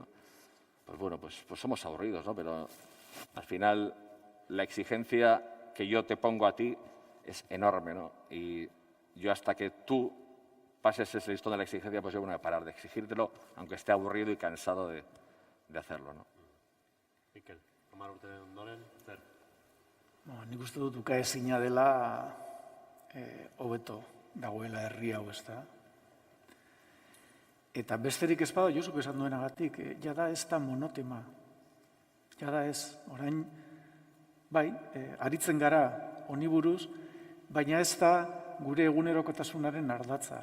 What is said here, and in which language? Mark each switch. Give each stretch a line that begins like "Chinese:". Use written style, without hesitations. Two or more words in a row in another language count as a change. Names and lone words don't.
Spanish: Pues bueno, pues somos aburridos, ¿no? Pero al final la exigencia que yo te pongo a ti es enorme, ¿no? Y yo hasta que tú pases ese listón de la exigencia, pues yo no voy a parar de exigírtelo, aunque esté aburrido y cansado de hacerlo, ¿no?
Basque: Mikel, Hamar urte ondoren, zer? Nik uste dut ukaezina dela hobeto dagoela herri hau, ezta? Eta besterik ez bada, Josuk esan duenagatik, jada ez da monotema. Jada ez, orain, bai, aritzen gara honi buruz, baina ez da gure egunerokotasunaren ardatza.